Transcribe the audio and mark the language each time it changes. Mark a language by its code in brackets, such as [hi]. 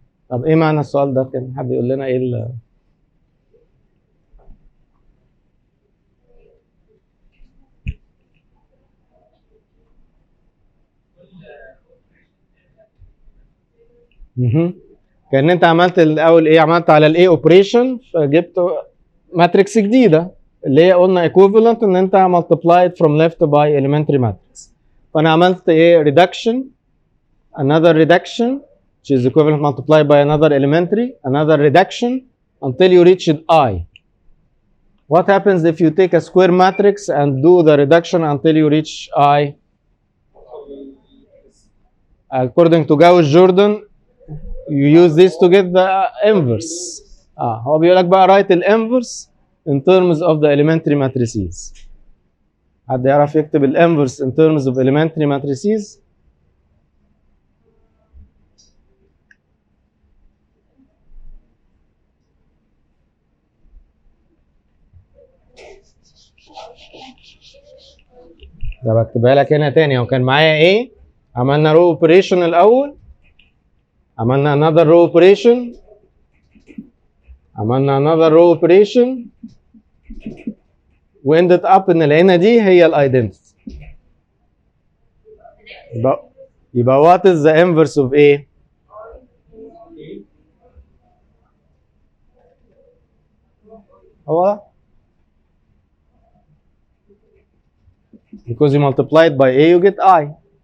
[ar] طب ايه معنى السؤال ده؟ كان حد يقول لنا ايه كان انت عملت الاول ايه؟ عملت على الاي اوبريشن فجبت ماتريكس جديده اللي هي قلنا ايكوفالنت ان انت [en] multiplied from left by elementary matrix. [ar] فانا عملت ايه؟ [en] reduction another reduction which is equivalent multiplied by another elementary another reduction until you reach I. What happens if you take a square matrix and do the reduction until you reach I? According to Gauss-Jordan you use this to get the inverse. [ar] هو بيقول لك بقى [en] write the inverse in terms of the elementary matrices. [ar] حد يعرف يكتب الانفرس [en] in terms of elementary matrices؟ [ar] ده بكتبها لك هنا تاني. هو كان معايا ايه؟ عملنا رو اوبريشن الاول، عملنا [en] another row operation، [ar] عملنا another row operation، واندت اب ان لقينا دي هي الايدنتيتي. يبقى [en] what is the inverse of A؟ [ar] هو ده. [en] Because you multiplied by A you get I.